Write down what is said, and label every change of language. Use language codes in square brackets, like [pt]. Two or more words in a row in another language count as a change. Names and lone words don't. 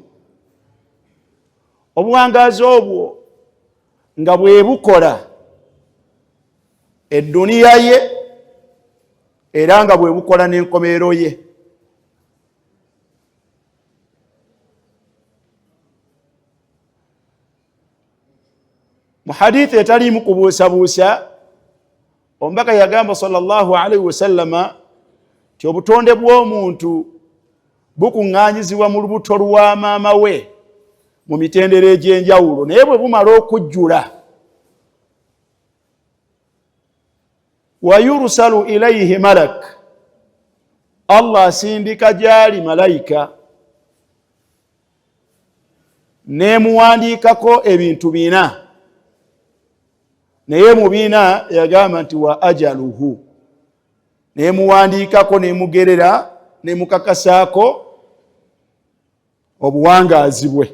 [lg] Obuwangaazi obwo nga bwe bukola edduniya ye era nga bwe bukola n'enkomerero ye. Mu hadithi etaliimu kubuusabuusa, omubaka yagamba [ar] صلى الله عليه وسلم [lg] ti obutonde bw'omuntu bukuŋŋaanyizibwa mu lubuto lwa maama we mu mitendera egy'enjawulo, naye bwe bumala okujjula [ar] ويرسل إليه ملك, [lg] Allah asindika gyali malayika nemuwandiikako ebintu bina, naye mu bina yagamba nti [ar] وأجله, [lg] nemuwandiikako nemugerera nemukakasaako obuwangaazi bwe.